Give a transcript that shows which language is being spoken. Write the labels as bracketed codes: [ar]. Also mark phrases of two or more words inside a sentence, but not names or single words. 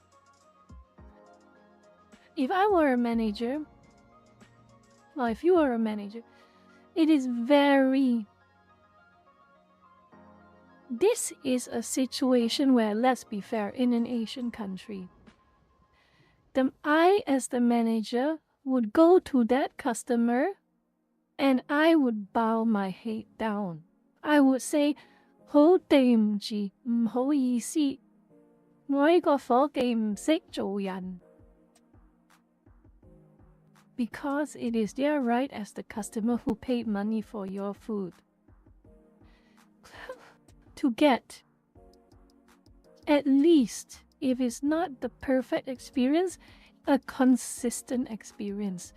[en] If I were a manager, or if you were a manager, it is this is a situation where, let's be fair, in an Asian country, I as the manager would go to that customer and I would bow my head down. I would say, [yue] 好對唔住，唔好意思，我呢個伙計唔識做人。 [en] Because it is their right as the customer who paid money for your food to get, at least, if it's not the perfect experience, a consistent experience.